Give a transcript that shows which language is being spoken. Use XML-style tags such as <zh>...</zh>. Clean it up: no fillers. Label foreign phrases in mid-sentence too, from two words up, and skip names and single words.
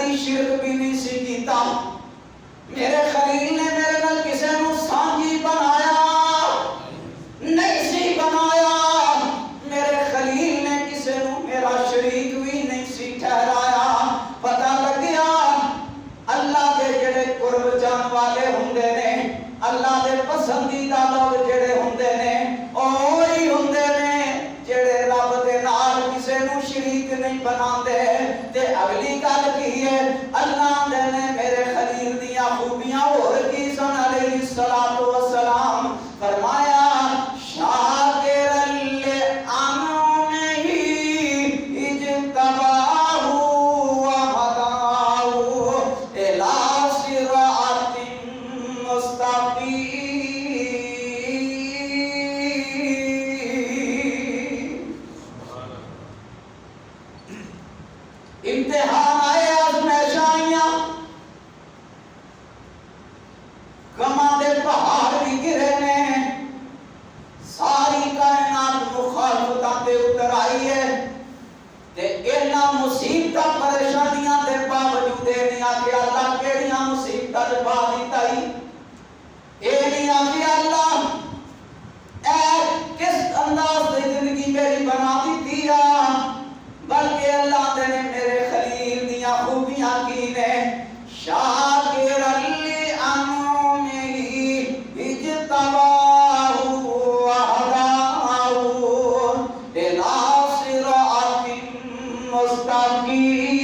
<pa>شرک بھی نہیں سی کیتا، میرے خلیل نے میرے نال کسے نو سانجی بنایا نہیں سی بنایا، میرے خلیل نے کسے نو میرا شریک بھی نہیں سی ٹھہرایا۔ پتہ لگیا اللہ دے جڑے قرب جان والے ہوندے نے، اللہ دے پسندیدہ لوگ جڑے ہوندے نے، اوہی ہوندے نے جڑے رب دے نال کسے نو شریک نہیں بناندے۔ تے اگلی گل کی ہے، اللہ دے نے میرے خلیل دیاں خوبیاں اور کی سن</pa> <ar>علیہ الصلوۃ والسلام،</ar> <pa>فرمایا</pa> <ar>شاکرا لانعمہ اجتباہ وہداہ الی صراط مستقیم۔</ar> <pa>امتحان آئے، آزمائش آئیاں، غماں دے پہاڑ بھی گرے نے، ساری کائنات مخالفتاں تے اتر آئی ہے، تے انہاں مصیبتاں پریشانیاں دے باوجود نہیں آکھیا اللہ کیڑیاں مصیبتاں دے پا دتائی، اے نہیں آکھیا اللہ اے</pa> <ur>کس انداز سے زندگی میری بنا دیتی ہے،</ur> <pa>بلکہ اللہ نے میرے خلیل دیاں خوبیاں کی نے،</pa> <ar>شاکرا لانعمہ اجتباہ وہداہ الی صراط مستقیم۔</ar>